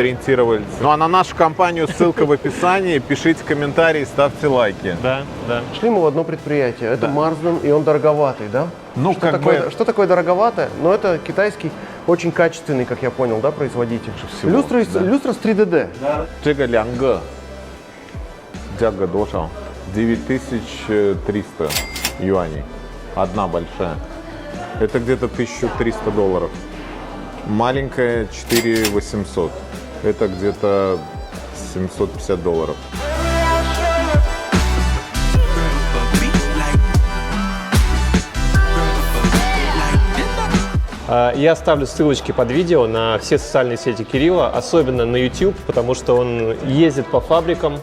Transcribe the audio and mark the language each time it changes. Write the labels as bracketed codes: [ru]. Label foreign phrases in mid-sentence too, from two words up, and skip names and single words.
[ru] сориентировались. Ну, а на нашу компанию ссылка в описании, пишите комментарии, ставьте лайки. Да. Шли мы в одно предприятие. Это Марсден, и он дороговатый, да? Ну, Что такое дороговатое? Ну, это китайский, очень качественный, как я понял, да, производитель. Всего, Люстра да. с 3DD. [zh] 这个两个价格多少 9300 юаней. [ru] Одна большая. Это где-то $1300. Маленькая 4800. Это где-то $750. Я оставлю ссылочки под видео на все социальные сети Кирилла, особенно на YouTube, потому что он ездит по фабрикам.